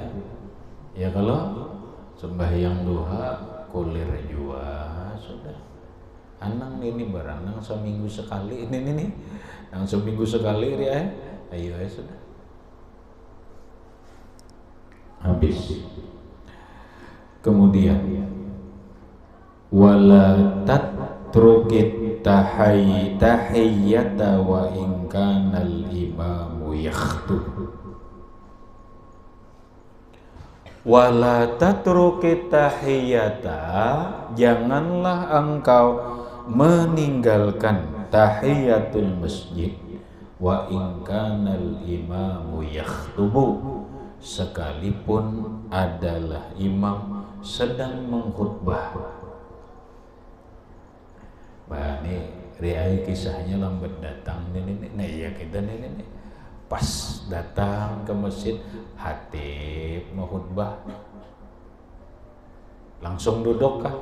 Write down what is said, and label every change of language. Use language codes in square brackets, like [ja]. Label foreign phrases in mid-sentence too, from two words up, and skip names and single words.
[bjn] Ya kalau sembahyang duha kulir jua sudah. Anang ini barang nang seminggu sekali ini nih. Nang seminggu sekali dia. Ayo sudah. Habis. [ar] Kemudian ولا تتركن التحية وإن كان الإمام يخطب. ولا تتركن التحية, [bjn] janganlah engkau meninggalkan [ar] تحية المسجد وإن كان الإمام يخطب, [bjn] sekalipun adalah imam sedang mengkhutbah. Bah ini riai kisahnya lambat datang ini. Nah ya kita ini pas datang ke masjid hatib mau khutbah langsung duduk kah?